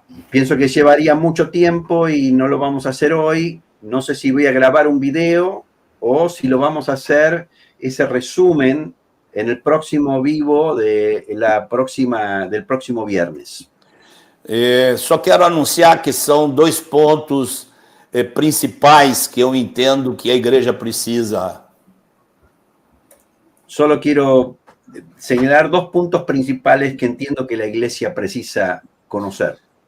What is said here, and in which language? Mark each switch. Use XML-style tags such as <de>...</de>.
<es>Pienso que llevaría mucho tiempo y no lo vamos a hacer hoy. No sé si voy a grabar un video o si lo vamos a hacer ese resumen en el próximo vivo del próximo viernes.</es> <pt>Só quero anunciar que são 2 pontos principais que eu entendo que a igreja precisa.</pt> <es>Solo quiero señalar 2 puntos principales que entiendo que la iglesia precisa conocer.</es>